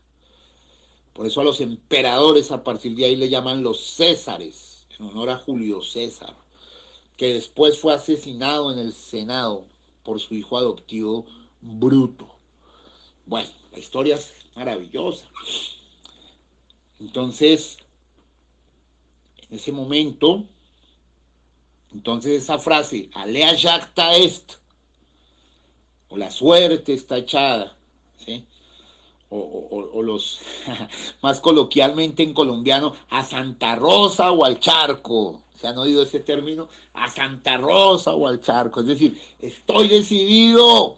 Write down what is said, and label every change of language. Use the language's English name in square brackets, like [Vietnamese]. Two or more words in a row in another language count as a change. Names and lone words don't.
[Spanish] Por eso a los emperadores a partir de ahí le llaman los Césares, en honor a Julio César, que después fue asesinado en el Senado por su hijo adoptivo Bruto. Bueno, la historia es maravillosa. Entonces, en ese momento, entonces esa frase, [Latin] alea jacta est, [Spanish] o la suerte está echada, ¿sí?, o los, más coloquialmente en colombiano, a Santa Rosa o al charco. ¿Se han oído ese término? A Santa Rosa o al charco. Es decir, estoy decidido.